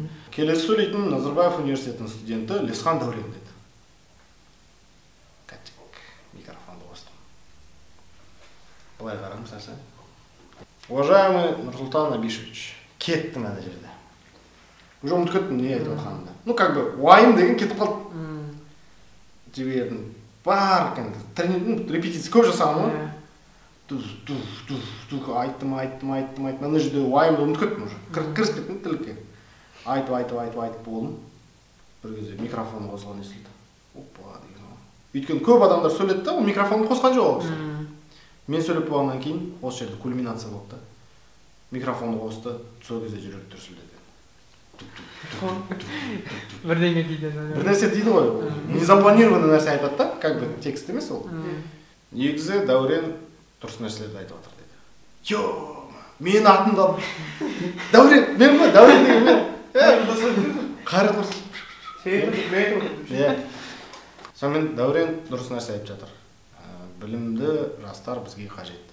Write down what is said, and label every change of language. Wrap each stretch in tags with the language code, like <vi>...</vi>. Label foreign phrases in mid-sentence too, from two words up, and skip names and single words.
<kk>Келесі сөйлейтін Назарбаев университетінің студенті Лесхан Дәурен деді. Кәттік, микрофонды қостым. Былай қарам, сәрсен.</kk> <ru>Уважаемый Нұрсұлтан Абишевич,</ru> <kk>кеттім ана жерде. Уже ұмытып кеттім, не айтып отқанымда.</kk> <ru>Ну, как бы,</ru> <kk>уайым деген кетіп қалды. Жібердім. Бар екен, репетиция көп жасағым ғой. Айттым. Ана жерде уайымды ұмытып кеттім уже. Кірісіп кеттім тілікке. Айтып болдым. Бір кезде микрофон қосылған естілді. Опа деген ғой. Өйткені көп адамдар сөйледі да, ол микрофонды қосқан жоқ ол. Мен сөйлеп болғаннан кейін осы жерде кульминация болды да. Микрофонды қосты, сол кезде жүрек дүрсілдеді. Бірдеңе дейді. Бір нәрсе дейді ғой. Незапланированный нәрсе айтады да,</kk> <ru>как бы</ru> <kk>текст емес ол. Негізі Дәурен дұрыс нәрселерді айтып жатыр деді. Йо, мен атымда Дәурен, мен ба? Дәурен деген мен. Қайрат Нұрсұлтан. Сонымен Дәурен дұрыс нәрсе айтып жатыр. Білімді жастар бізге қажет.</kk>